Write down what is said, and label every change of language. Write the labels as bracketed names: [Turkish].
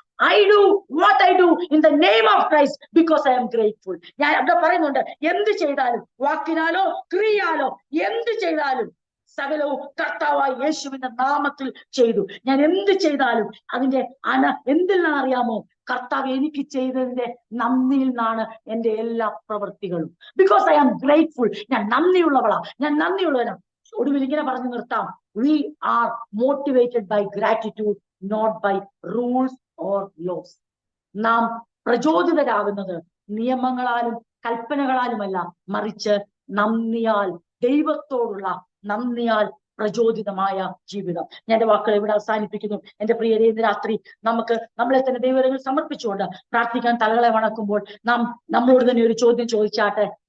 [English] I do what I do in the name of Christ because I am grateful. [Malayalam] ഞാൻ അവിടെ പറയുന്നുണ്ട്, എന്ത് ചെയ്താലും, വാക്കിനാലോ ക്രിയയാലോ എന്ത് ചെയ്താലും സകലവും കർത്താവായ യേശുവിന്റെ നാമത്തിൽ ചെയ്തു. ഞാൻ എന്ത് ചെയ്താലും അതിന്റെ എന്തിൽ നിന്നാണ് അറിയാമോ? കർത്താവ് എനിക്ക് ചെയ്തതിന്റെ നന്ദിയിൽ നിന്നാണ് എന്റെ എല്ലാ പ്രവൃത്തികളും. [English] Because I am grateful. [Malayalam] ഞാൻ നന്ദിയുള്ളവനാ. ഒടുവിൽ ഇങ്ങനെ പറഞ്ഞു നിർത്താം, [English] we are motivated by gratitude, not by rules or laws. [Malayalam] നാം പ്രചോദിതരാകുന്നത് നിയമങ്ങളാലും കൽപ്പനകളാലുമല്ല, മറിച്ച് നന്ദിയാൽ, ദൈവത്തോടുള്ള നന്ദിയാൽ പ്രചോദിതമായ ജീവിതം. ഞാൻ എന്റെ വാക്കുകൾ ഇവിടെ അവസാനിപ്പിക്കുന്നു. എന്റെ പ്രിയരെ, ഇന്ന് രാത്രി നമ്മളെ തന്നെ ദൈവങ്ങളിൽ സമർപ്പിച്ചുകൊണ്ട് പ്രാർത്ഥിക്കാൻ തലകളെ വണക്കുമ്പോൾ നാം നമ്മളോട് തന്നെ ഒരു ചോദ്യം ചോദിച്ചാട്ടെ.